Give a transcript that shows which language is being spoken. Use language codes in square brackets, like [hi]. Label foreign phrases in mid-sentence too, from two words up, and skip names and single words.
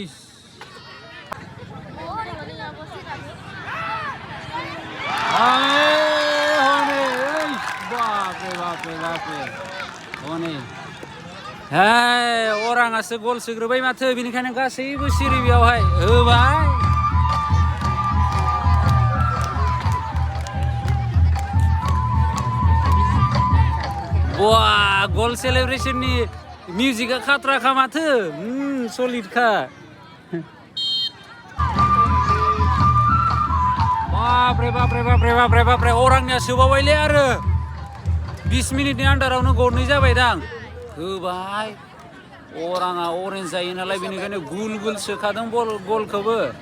[brx] हनै अराङासो गल सोग्रोबाय माथो बेनिखायनो गासैबो सिरि बेयावहाय होबाय Wah, [en] gol celebration [brx] ni music khatra kha mathe solid kha [hi] बाप रे [brx] orangnya sobawaile आरो 20 मिनिटनि आन्दारावनो गरनै जाबाय दां होबाय orangआ orange जायो नालाय बेनिखायनो गुल गुल सोखादों गलखौबो